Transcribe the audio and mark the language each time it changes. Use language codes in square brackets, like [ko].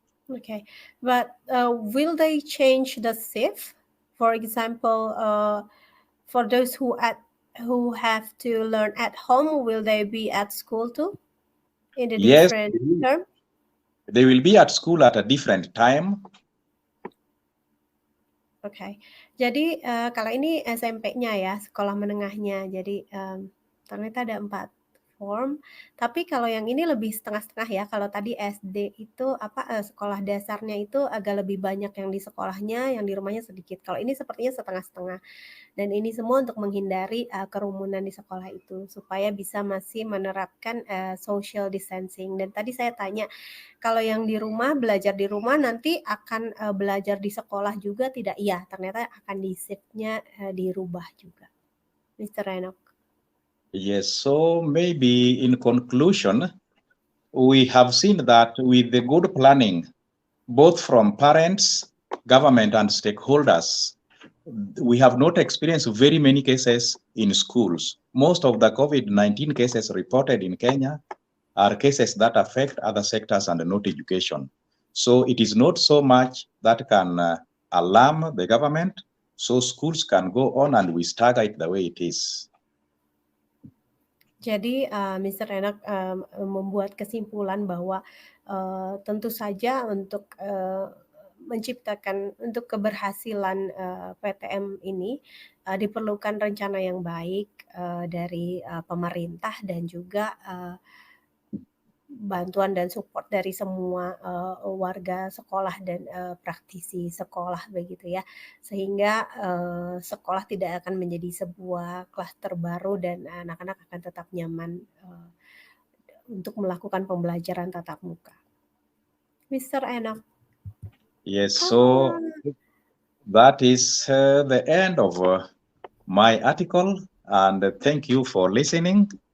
[en] Okay, but will they change the shift? For example, for those who have to learn at home, will they be at school too in a different term? They will be at school at a different time. [id] Okay, jadi kalau ini SMP-nya ya, sekolah menengahnya. Jadi ternyata ada 4 form. Tapi kalau yang ini lebih setengah-setengah ya. Kalau tadi SD itu sekolah dasarnya itu agak lebih banyak yang di sekolahnya, yang di rumahnya sedikit. Kalau ini sepertinya setengah-setengah. Dan ini semua untuk menghindari kerumunan di sekolah itu supaya bisa masih menerapkan social distancing. Dan tadi saya tanya, kalau yang di rumah, belajar di rumah nanti akan belajar di sekolah juga tidak? Iya, ternyata akan di shift-nya dirubah juga. [en] Mr. Enoch. Yes, so maybe in conclusion, we have seen that with the good planning, both from parents, government, and stakeholders, we have not experienced very many cases in schools. Most of the COVID-19 cases reported in Kenya are cases that affect other sectors and not education. So it is not so much that can alarm the government, so schools can go on and we stagger it the way it is. [id] Jadi Mr. Enoch membuat kesimpulan bahwa tentu saja untuk menciptakan untuk keberhasilan PTM ini diperlukan rencana yang baik dari pemerintah dan juga bantuan dan support dari semua warga sekolah dan praktisi sekolah begitu ya, sehingga sekolah tidak akan menjadi sebuah klaster baru dan anak-anak akan tetap nyaman untuk melakukan pembelajaran tatap muka. [en] Mr. Enoch. Yes, so that is the end of my article, and thank you for listening.